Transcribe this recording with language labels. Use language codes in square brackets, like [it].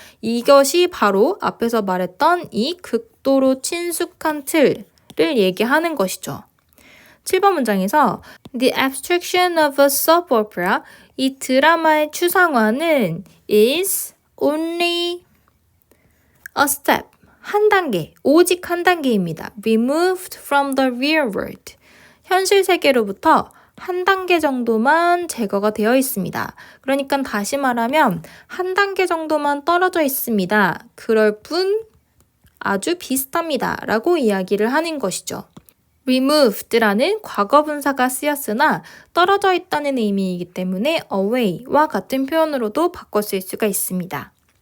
[ko] 이것이 바로 앞에서 말했던 이 극도로 친숙한 틀을 얘기하는 것이죠. 7번 문장에서 [en] The abstraction of a soap opera, [ko] 이 드라마의 추상화는 [en] is only a step, [ko] 한 단계, 오직 한 단계입니다. [en] Removed from the real world. [ko] 현실 세계로부터 한 단계 정도만 제거가 되어 있습니다. 그러니까 다시 말하면 한 단계 정도만 떨어져 있습니다. 그럴 뿐 아주 비슷합니다. 라고 이야기를 하는 것이죠. removed라는 과거분사가 쓰였으나 떨어져 있다는 의미이기 때문에 away와 같은 표현으로도 바꿔 쓸 수가 있습니다.